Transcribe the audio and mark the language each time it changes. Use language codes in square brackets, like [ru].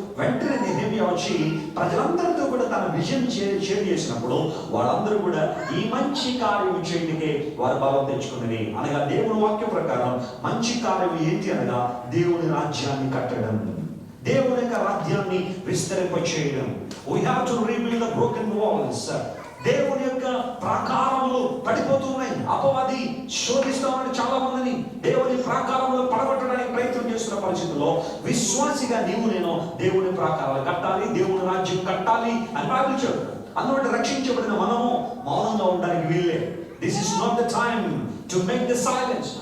[te] వెంటనే నెహెమియా వచ్చి ప్రజలందరితో కూడా తన విజన్ షేర్ చేసినప్పుడు వాళ్ళందరూ కూడా ఈ మంచి కార్యం చేయడానికే వారు బలం తెచ్చుకున్నది. అనగా దేవుని వాక్యం ప్రకారం మంచి కార్యం ఏంటి అనగా దేవుని రాజ్యాన్ని కట్టడం, దేవుని యొక్క రాజ్యాన్ని విస్తరింపచేయడం. [en] We have to rebuild the broken walls. [te] దేవుని యొక్క ప్రాకారములు పడిపోతున్నాయి. అపవాది శోధిస్తామని చాలా మందిని దేవుని ప్రాకారములు పడగొట్టడానికి ప్రయత్నం చేస్తున్న పరిస్థితుల్లో విశ్వాసిగా నీవు నేను దేవుని ప్రాకారాలు కట్టాలి, దేవుని రాజ్యం కట్టాలి అని బైబిల్ చెబుతుంది. అందువల్ల రక్షించబడిన మనము మౌనంగా ఉండడానికి వీల్లే. [en] This is not the time to make the silence.